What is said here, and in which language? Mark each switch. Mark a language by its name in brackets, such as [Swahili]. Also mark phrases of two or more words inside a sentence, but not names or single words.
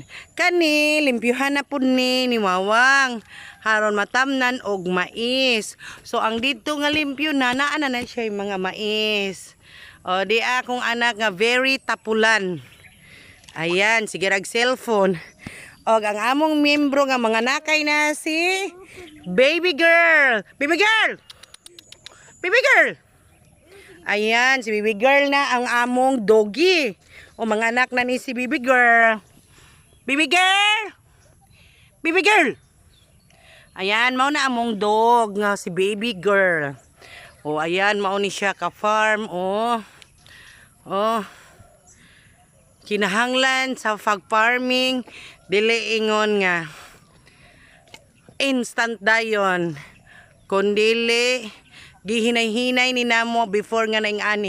[Cebuano] Kani limpyuhan na pud ni Wawang haron matamnan og mais. So ang dito nga limpyo na naa na siya yung mga mais. Di akong anak nga very tapulan. Ayan, sige rag cellphone. Ang among membro nga mga nakay na si baby girl. Baby girl. Baby girl. Ayan, si baby girl na ang among doggy. Mga anak na ni si baby girl. Baby girl. Baby girl. Ayan, mao na among dog nga si baby girl. Ayan, mao ni siya ka-farm. Kinahanglan sa farming dili ingon nga instant dayon. Kundili gihinay-hinay ni namo before nga naing ani.